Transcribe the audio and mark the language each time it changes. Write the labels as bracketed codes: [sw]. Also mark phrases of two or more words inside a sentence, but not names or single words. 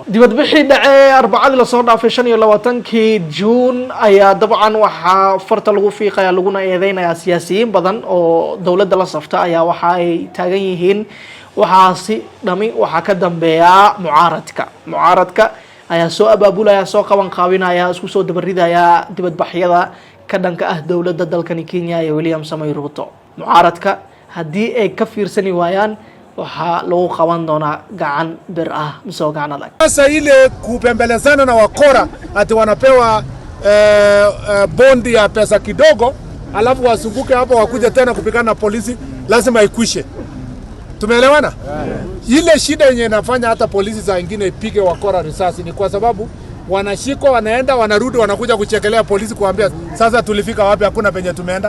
[so] dibadbixii dhacay Arbacadii la soo dhaafay 25kii June ayaa dabcan waxaa farta lagu fiiqaya laguna eedeynaya siyaasiyiin badan oo dowladda la safta ayaa waxa ay taagan yihiin waxaasi dhami waxa ka dambeeya mucaaradka ayaa soo abaabulaya, soo qaban qaabinaya, isku soo dabaridaya dibadbaxyada ka dhanka ah dowladda dalkani Kenya ee William Samoei Ruto. mucaaradka haddii ay ka fiirsani waayaan waxaa lagu qaban doonaa gacan bir ah mise gacan adag. [sw] Sasa ile kupembelezana na wakora ati wanapewa bondi ya pesa kidogo alafu wasunguke hapo wakuja tena kupigana na polisi, lazima ikwishe. Tumeelewana? Ile shida yenye inafanya hata polisi za wengine ipige wakora risasi ni kwa sababu wanashikwa, wanaenda, wanarudi, wanakuja kuchekelea polisi kuambia sasa tulifika wapi, hakuna penye tumeenda.